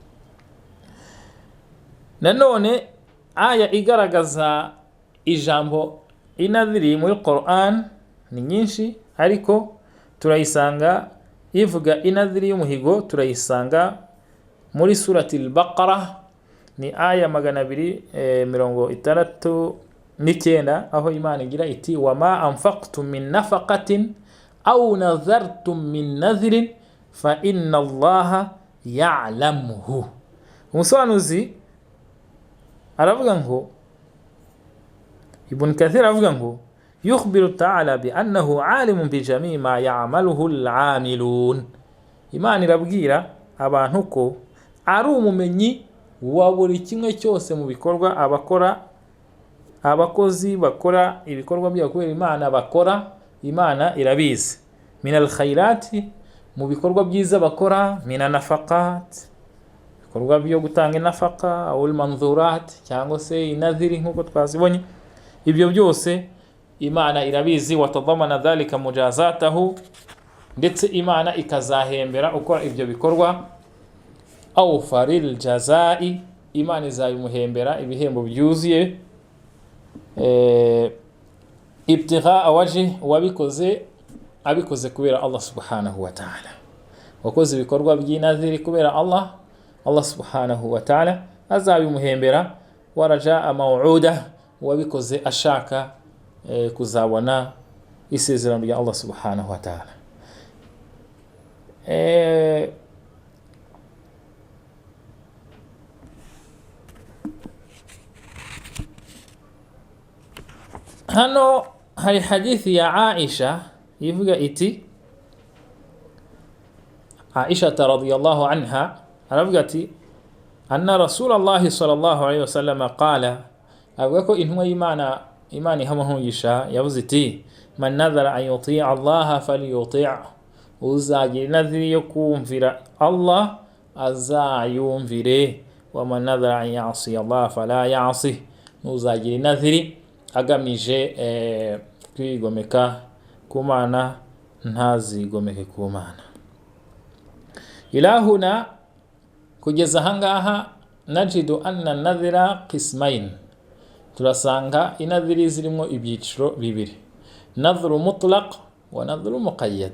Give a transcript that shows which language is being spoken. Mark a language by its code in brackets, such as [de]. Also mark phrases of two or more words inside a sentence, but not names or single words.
[rw] Nanone aya igaragaza ijambo inadhiri muri Qur'an ni nyinshi, ariko turayisanga ivuga inadhiri y'umuhigo, turayisanga muri surati al-Baqarah, ni aya [ar] 269, [rw] aho Imana igira iti [ar] وما أنفقتم من نفقة أو نذرتم من نذر فإن الله يعلمه. [rw] Umusobanuzi aravuga ngo, Ibn Kathir aravuga ngo [ar] يخبر تعالى بأنه عالم بجميع ما يعمله العاملون, [rw] Imana irabwira abantu ko ari umumenyi wa buri kimwe cyose mu bikorwa abakozi bakora ibikorwa byo kubera Imana bakora, Imana irabizi. [ar] من الخيرات, [rw] mu bikorwa byiza bakora, [ar] من نفقات, [rw] ibikorwa byo gutanga inafaka [ar] أو منذورات [rw] cyangwa se inadhiri nkuko twazibonye, ibyo byose Imana irabizi. [ar] وتضمن ذلك مجازاته, [rw] ndetse Imana ikazahembera ukora ibyo bikorwa. [ar] أوفر الجزاء, [rw] Imana izabimuhembera ibihembo byuzuye. [ar] ابتغاء وجه, [rw] wabikoze abikoze kubera [ar] الله سبحانه وتعالى. [rw] Wakoze ibikorwa by'inadhiri kubera [ar] الله سبحانه وتعالى [rw] azabimuhembera. [ar] ورجاء موعود, [rw] wabikoze ashaka kuzabona isezerano rya [ar] الله سبحانه وتعالى. [rw] Hano hari hadithi ya Aisha ivuga iti, Aisha radhiyallahu anha aravuga ati, [ar] أن رسول الله صلى الله عليه وسلم قال, [rw] avuga ko intumwa y'Imana ihamuhungisha yavuze iti, [ar] من نذر أن يطيع الله فليطع', [rw] uzagira nadhiri yo kumvira Allah azayumvire. [ar] ومن نذر أن يعصي الله فلا يعصي, [rw] uzagira nadhiri agamije kwigomeka ku Mana ntazigomeke ku Mana. Ilahuna, kugeza hangaha, [ar] نجد أن النذر قسمين, [rw] turasanga inadhiri zirimo ibyiciro bibiri, [ar] نذر مطلق ونذر مقيد.